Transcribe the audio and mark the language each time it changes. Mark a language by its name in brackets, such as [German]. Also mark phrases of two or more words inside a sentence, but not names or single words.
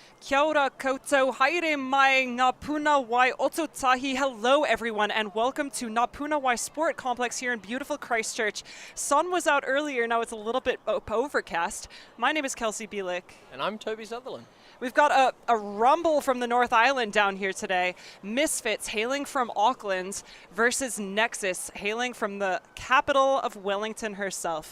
[Māori] Kia ora koutou, haere mai ngā puna wai oto tahi. [English] Hello everyone and welcome to Ngā Puna Wai Sport Complex here in beautiful Christchurch. Sun was out earlier, now it's a little bit overcast. My name is Kelsey Bielik. And I'm Toby Sutherland. We've got a rumble from the North Island down here today. Misfits hailing from Auckland versus Nexus hailing from the capital of Wellington herself.